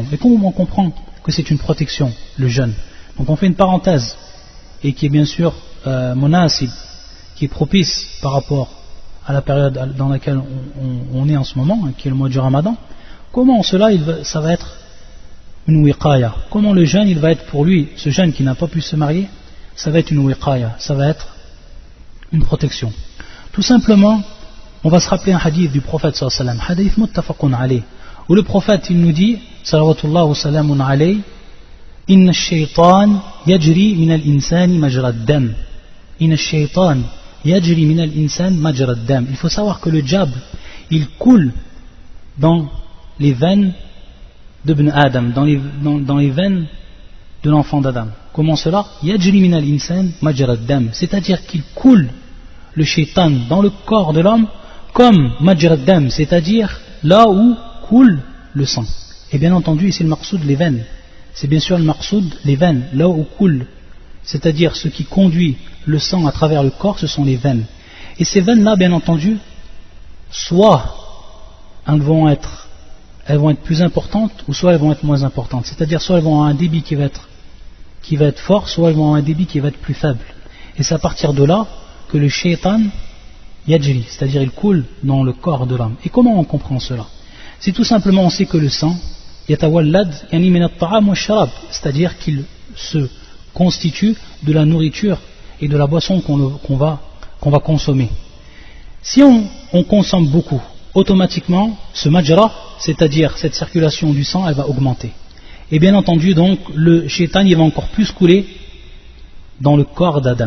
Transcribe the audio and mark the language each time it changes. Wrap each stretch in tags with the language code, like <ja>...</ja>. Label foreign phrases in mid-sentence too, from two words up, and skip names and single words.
<fr>Et comment on comprend que c'est une protection, le jeûne? Donc on fait une parenthèse, et qui est bien sûr monasib, qui est propice par rapport à la période dans laquelle on est en ce moment, qui est le mois du Ramadan. Comment cela, ça va être une wiqaya? Comment le jeûne, il va être pour lui, ce jeune qui n'a pas pu se marier, ça va être une wiqaya, ça va être une protection. Tout simplement, on va se rappeler un hadith du prophète</fr> <ar>صلى الله عليه وسلم, حديث متفق عليه,</ar> <fr>où le prophète il nous dit</fr> <ar>صلوات الله وسلام عليه، إن الشيطان يجري من الإنسان مجرى الدم، إن الشيطان يجري من الإنسان مجرى الدم.</ar> <fr>Il faut savoir que le diable il coule dans les veines d'Ibn Adam, dans les veines de l'enfant d'Adam. Comment cela?</fr> <ar>يجري من الإنسان مجرى الدم,</ar> <fr>c'est-à-dire qu'il coule le shaytan dans le corps de l'homme comme</fr> <ar>مجرى الدم,</ar> <fr>c'est-à-dire là où coule le sang. Et bien entendu ici le maqsoud les veines, c'est bien sûr le maqsoud les veines, là où coule, c'est-à-dire ce qui conduit le sang à travers le corps, ce sont les veines. Et ces veines là bien entendu soit elles vont être plus importantes, ou soit elles vont être moins importantes. C'est-à-dire soit elles vont avoir un débit qui va être fort, soit elles vont avoir un débit qui va être plus faible. Et c'est à partir de là que le</fr> <ar>شيطان يجري,</ar> <fr>c'est-à-dire il coule dans le corps de l'homme. Et comment on comprend cela? C'est tout simplement, on sait que le sang,</fr> <ar>يتولد يعني من الطعام وشراب,</ar> <fr>c'est-à-dire qu'il se constitue de la nourriture et de la boisson qu'on va consommer. Si on consomme beaucoup, automatiquement, ce majra, c'est-à-dire cette circulation du sang, elle va augmenter. Et bien entendu, donc, le shaitan, il va encore plus couler dans le corps d'Adam.</fr>